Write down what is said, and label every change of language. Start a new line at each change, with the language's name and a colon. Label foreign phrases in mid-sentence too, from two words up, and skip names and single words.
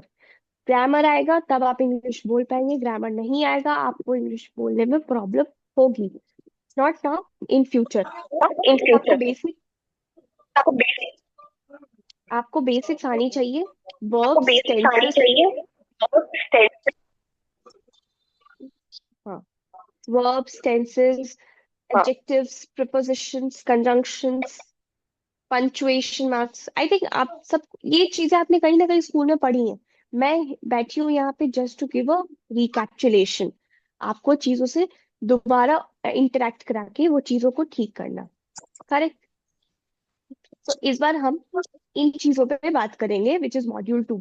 Hindi: ग्रामर आएगा तब आप इंग्लिश बोल पाएंगे, ग्रामर नहीं आएगा आपको इंग्लिश बोलने में प्रॉब्लम होगी।
English: Not now, in future.
Hindi: आपको बेसिक्स आनी चाहिए,
English: verbs, tenses, हाँ, verbs, tenses, adjectives, prepositions, conjunctions, punctuation marks। I think
Hindi: आप सब ये चीजें आपने कहीं ना कहीं स्कूल में पढ़ी हैं। मैं बैठी हूँ यहाँ पे
English: just to give a recapitulation,
Hindi: आपको चीजों से दोबारा इंटरेक्ट करा के वो चीजों को ठीक करना, करेक्ट? तो इस बार हम इन चीजों पे बात करेंगे
English: which is module 2.